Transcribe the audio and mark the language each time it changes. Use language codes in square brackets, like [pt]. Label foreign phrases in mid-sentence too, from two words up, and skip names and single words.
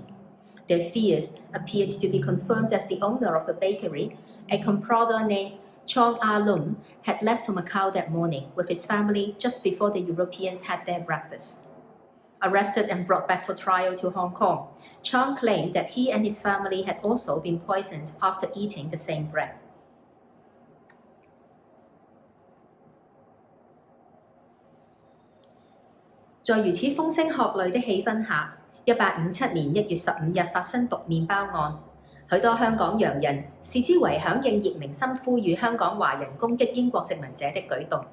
[en] Their fears appeared to be confirmed as the owner of the bakery, a comprador named Chong Ah-lum, had left for Macau that morning with his family just before the Europeans had their breakfast. Arrested and brought back for trial to Hong Kong, Chong claimed that he and his family had also been poisoned after eating the same bread. [zh] 在如此風聲鶴唳的氣氛下，1857年1月15日發生毒麵包案，許多香港洋人視之為響應葉明琛呼籲香港華人攻擊英國殖民者的舉動。